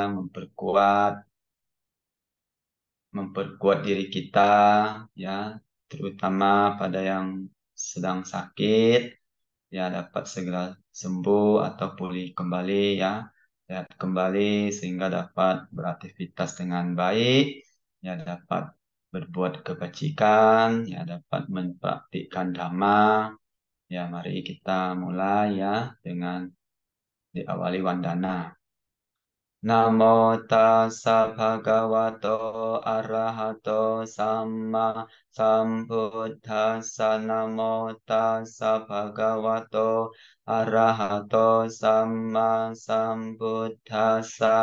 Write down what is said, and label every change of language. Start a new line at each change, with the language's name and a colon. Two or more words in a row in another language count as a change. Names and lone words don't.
Indonesian: memperkuat diri kita ya, terutama pada yang sedang sakit ya dapat segera sembuh atau pulih kembali ya, sehat kembali sehingga dapat beraktivitas dengan baik ya, dapat berbuat kebajikan ya, dapat mempraktikkan dhamma ya. Mari kita mulai ya dengan diawali wandana.
Pali: Namo tassa bhagavato arahato samma sambuddhassa. Namo tassa bhagavato arahato samma sambuddhassa.